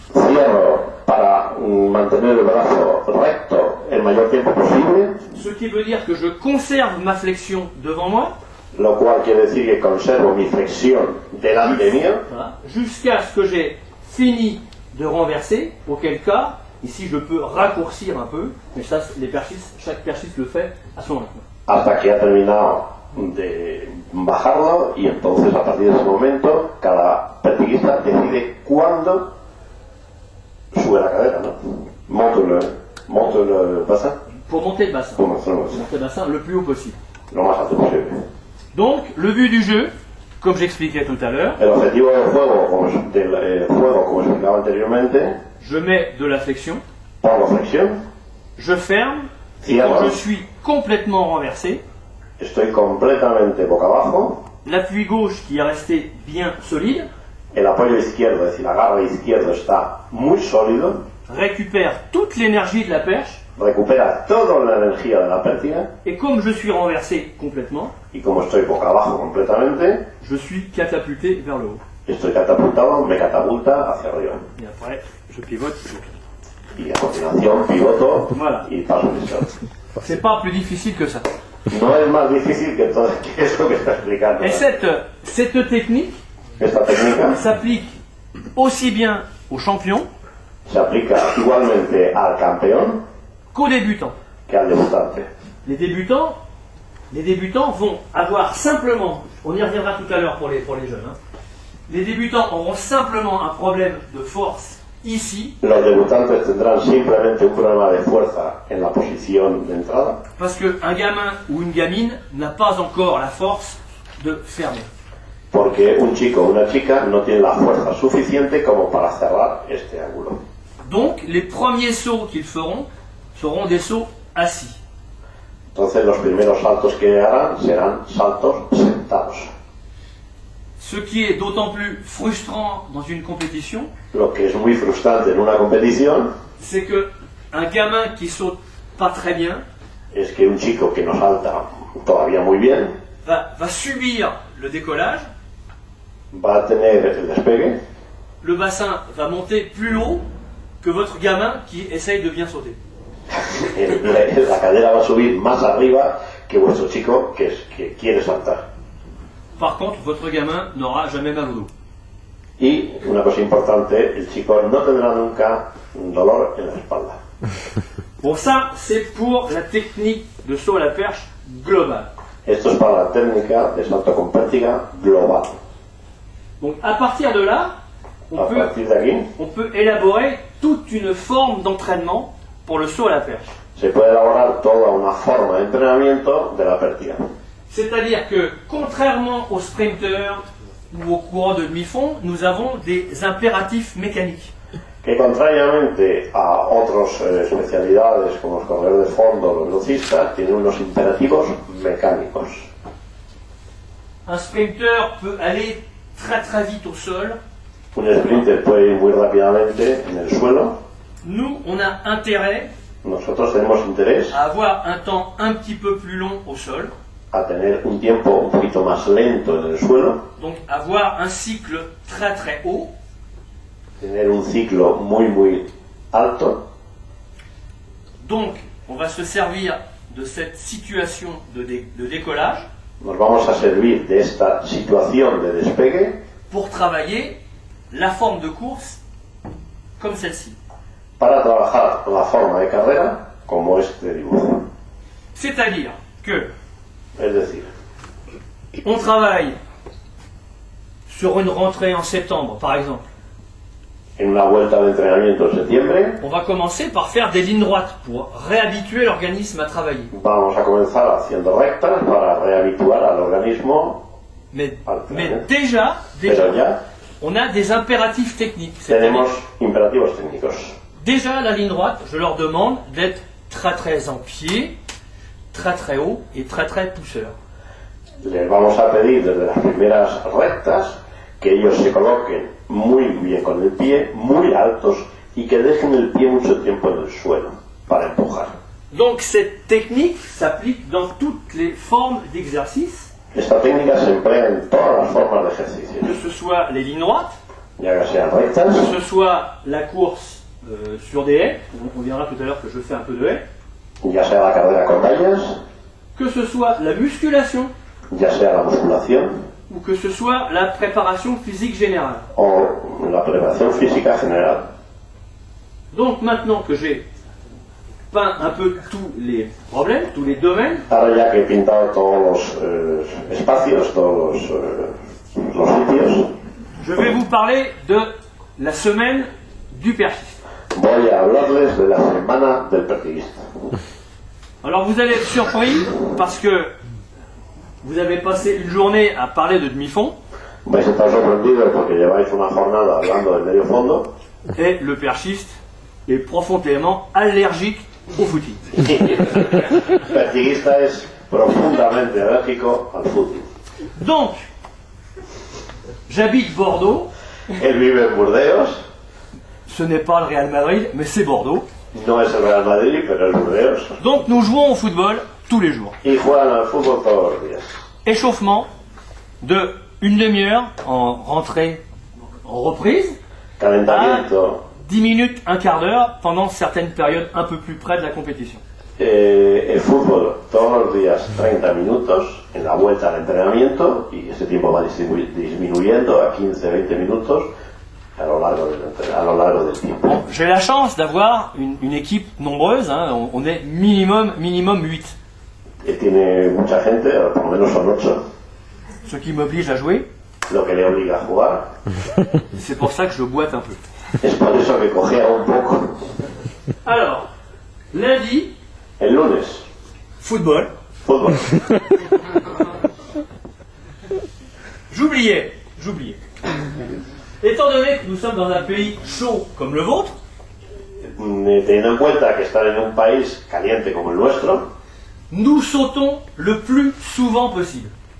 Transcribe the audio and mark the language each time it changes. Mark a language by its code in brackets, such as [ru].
[es] cierro para mantener el brazo recto el mayor tiempo posible, [fr] Ce qui veut dire que je conserve ma flexion devant moi, [es] lo cual quiere decir que conservo mi flexión delante mío, [fr] voilà, jusqu'à ce que j'ai fini de renverser, auquel cas, ici je peux raccourcir un peu, mais ça, chaque perchiste le fait à son rythme. [es] hasta que ha terminado de bajarlo y entonces a partir de ese momento cada pertiguista decide cuándo sube la cadera, ¿no? [fr] monte le bassin, pour monter le bassin. pour monter le bassin, Monter le bassin le plus haut possible. [es] lo más alto posible. [fr] Donc, le but du jeu, comme j'expliquais tout à l'heure, [es] El objetivo del juego, como explicaba anteriormente, [fr] je mets de la flexion, [es] pongo flexión, [fr] je ferme, et [es] Cierro. [fr] quand je suis complètement renversé, [es] estoy completamente boca abajo, [fr] l'appui gauche qui est resté bien solide [es] el apoyo izquierdo, es decir, el agarre izquierdo está muy sólido, [fr] récupère toute l'énergie de la perche, [es] recupera toda la energía de la pértiga, [fr] et comme je suis renversé complètement, [es] y como estoy boca abajo completamente, [fr] je suis catapulté vers le haut. [es] estoy catapultado, me catapulta hacia arriba. [fr] Et après, je pivote. [es] Y a continuación pivoto [fr] Voilà. [es] y paso el listón. [fr] C'est pas plus difficile que ça. [es] No es más difícil que todo que esto que está explicando. [fr] Et cette technique [es] Esta técnica [fr] s'applique aussi bien aux champions [es] se aplica igualmente al campeón [fr] qu'aux débutants. [es] que al debutante. [fr] Les débutants vont avoir simplement, on y reviendra tout à l'heure pour les jeunes, hein. Les débutants auront simplement un problème de force ici, [es] Los debutantes tendrán simplemente un problema de fuerza en la posición de entrada, [fr] parce qu'un gamin ou une gamine n'a pas encore la force de fermer. [es] porque un chico o una chica no tiene la fuerza suficiente como para cerrar este ángulo. [fr] Donc, les premiers sauts qu'ils feront seront des sauts assis. [es] Entonces los primeros saltos que harán serán saltos sentados. [fr] Ce qui est d'autant plus frustrant dans une compétition, [es] Lo que es muy frustrante en una competición [fr] c'est que un gamin qui saute pas très bien [es] es que un chico que no salta todavía muy bien [fr] va subir le décollage, [es] va a tener el despegue, [fr] le bassin va monter plus haut que votre gamin qui essaye de bien sauter. [es] la cadera va a subir más arriba que vuestro chico que quiere saltar. [fr] Par contre, votre gamin n'aura jamais mal au dos. [es] Y una cosa importante, el chico no tendrá nunca un dolor en la espalda. [fr] Bon, ça, c'est pour la technique de saut à la perche globale. [es] Esto es para la técnica de salto con pértiga global. [fr] Donc, à partir de là, [es] A partir de aquí [fr] on peut élaborer toute une forme d'entraînement pour le saut à la perche. [es] se puede elaborar toda una forma de entrenamiento de la pértiga. [fr] C'est-à-dire que, contrairement aux sprinteurs ou aux coureurs de demi-fond, nous avons des impératifs mécaniques. [es] Que contrariamente a otras especialidades como los corredores de fondo, los velocistas, tienen unos imperativos mecánicos. [fr] Un sprinter peut aller très très vite au sol. [es] Un sprinter puede ir muy rápidamente en el suelo. [fr] Nous, on a intérêt [es] Nosotros tenemos interés [fr] à avoir un temps un petit peu plus long au sol, [es] a tener un tiempo un poquito más lento en el suelo, [fr] donc avoir un cycle très très haut, [es] tener un ciclo muy alto. [fr] donc on va se servir de cette situation de décollage [es] Nos vamos a servir de esta situación de despegue [fr] pour travailler la forme de course comme celle-ci. [es] para trabajar la forma de carrera como este dibujo. [fr] C'est-à-dire que [es] Es decir, [fr] on travaille sur une rentrée en septembre, par exemple. [es] en una vuelta de entrenamiento en septiembre [fr] On va commencer par faire des lignes droites pour réhabituer l'organisme à travailler. [es] vamos a comenzar haciendo rectas para rehabituar al organismo [fr] Mais [es] al entrenamiento. [fr] déjà, [es] Pero ya [fr] on a des impératifs techniques. C'est-à-dire, [es] tenemos imperativos técnicos. [fr] déjà, la ligne droite, je leur demande d'être très très en pied, très très haut et très très pousseur. [es] Les vamos a pedir desde las primeras rectas que ellos se coloquen muy bien con el pie, muy altos y que dejen el pie mucho tiempo en el suelo para empujar. [fr] Donc cette technique s'applique dans toutes les formes d'exercice, [es] Esta técnica se emplea en todas las formas de ejercicio, [fr] que ce soit les lignes droites, [es] ya que sean rectas, [fr] que ce soit la course sur des haies, on verra tout à l'heure que je fais un peu de haies, [es] ya sea la carrera con vallas, [fr] que ce soit la musculation [es] ya sea la musculación [fr] ou que ce soit la préparation physique générale. [es] o la preparación física general. [fr] Donc maintenant que j'ai peint un peu tous les problèmes, tous les domaines, [es] Ahora ya que he pintado todos los espacios, todos los sitios, [fr] je vais vous parler de la semaine du perchiste. [es] Voy a hablarles de la semana del pertiguista. [fr] Alors vous allez être surpris parce que vous avez passé une journée à parler de demi-fond [es] Vais a estar sorprendidos porque lleváis una jornada hablando del medio fondo [fr] et le perchiste est profondément allergique au footing. [es] El pertiguista es profundamente alérgico al fútbol. [fr] Donc, j'habite Bordeaux, [es] Él vive en Burdeos, [fr] ce n'est pas le Real Madrid, mais c'est Bordeaux. [es] no es el Real Madrid, pero es Burdeos, [fr] Donc nous jouons au football tous les jours. [es] y juegan al fútbol todos los días. [fr] Échauffement de une demi-heure en rentrée, en reprise, [es] Calentamiento [fr] 10 minutes, un quart d'heure pendant certaines périodes un peu plus près de la compétition. [es] el fútbol todos los días 30 minutos en la vuelta al entrenamiento y ese tiempo va disminuyendo a 15-20 minutos a lo largo del tiempo. [fr] Bon, j'ai la chance d'avoir une équipe nombreuse, hein, on est minimum 8, [es] Que tiene mucha gente, por lo menos son 8, [fr] ce qui m'oblige à jouer. [es] lo que le obliga a jugar. [fr] C'est pour ça que je boite un peu. [es] Es por eso que cogea un poco. [fr] Alors, lundi, [es] El lunes, [fr] football. [es] fútbol. [fr] J'oubliais. Étant donné que nous sommes dans un pays chaud comme le vôtre, [es] Teniendo en cuenta que están en un país caliente como el nuestro, [fr] nous sautons le plus souvent possible.